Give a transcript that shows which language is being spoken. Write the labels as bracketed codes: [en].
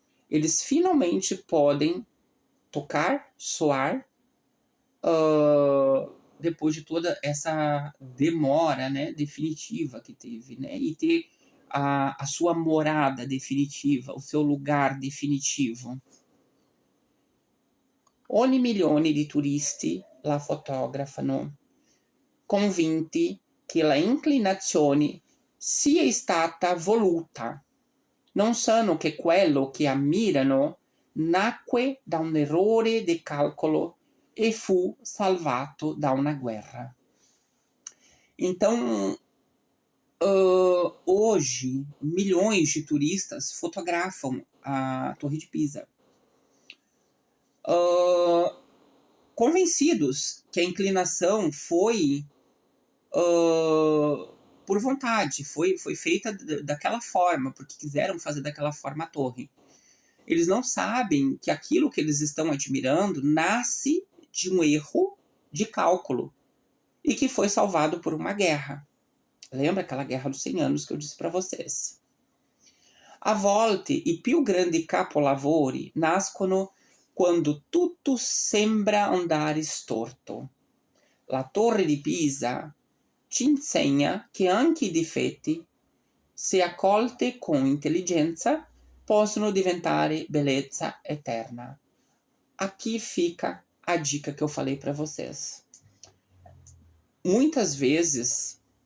[pt] Eles finalmente podem tocar, soar, depois de toda essa demora, né, definitiva que teve, né, e ter a sua morada definitiva, o seu lugar definitivo. [it] Ogni milione di turisti la fotografano, convinti che la inclinazione sia stata voluta. Non sanno che quello che ammirano nacque da un errore di calcolo e fu salvato da una guerra. [pt] Então, hoje, milhões de turistas fotografam a Torre de Pisa, convencidos que a inclinação foi por vontade, foi feita daquela forma, porque quiseram fazer daquela forma a torre. Eles não sabem que aquilo que eles estão admirando nasce de um erro de cálculo e que foi salvado por uma guerra. Lembra aquela guerra dos 100 anos que eu disse para vocês? [it] A volte i più grandi capolavori nascono quando tutto sembra andare storto. La Torre di Pisa ci insegna che anche i difetti, se accolti con intelligenza, possono diventare bellezza eterna. [pt] Aqui fica a dica que eu falei para vocês. Muitas vezes,